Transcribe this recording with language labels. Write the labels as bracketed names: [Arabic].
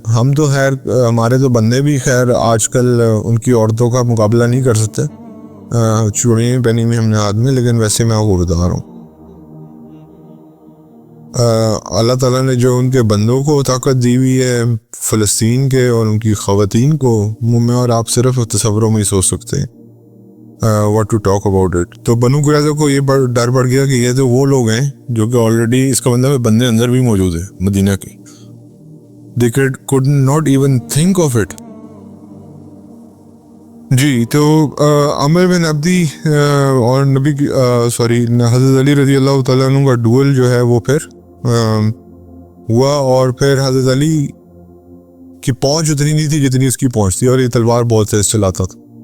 [Urdu] ہم تو خیر ہمارے تو بندے بھی خیر آج کل ان کی عورتوں کا مقابلہ نہیں کر سکتے، چوڑیاں پہنی ہوئی ہم نے ہاتھ میں، لیکن ویسے میں آپ کو بتا رہا ہوں اللہ تعالیٰ نے جو ان کے بندوں کو طاقت دی ہوئی ہے فلسطین کے اور ان کی خواتین کو، میں اور آپ صرف تصوروں میں ہی سوچ سکتے ہیں [English] what to talk about it. [Urdu] تو بنو قریظہ کو یہ ڈر پڑ گیا کہ یہ تو وہ لوگ ہیں جو کہ آلریڈی، اس کا مطلب ہے بندے اندر بھی موجود ہیں مدینہ کے. [English] they could not even think of it. [Urdu] جی تو عمر بن عبدی اور نبی حضرت علی رضی اللہ تعالیٰ عنہ کا ڈوئل جو ہے وہ پھر ہوا، اور پھر حضرت علی کی پہنچ اتنی نہیں تھی جتنی اس کی پہنچ تھی، اور یہ تلوار بہت تیز چلاتا تھا.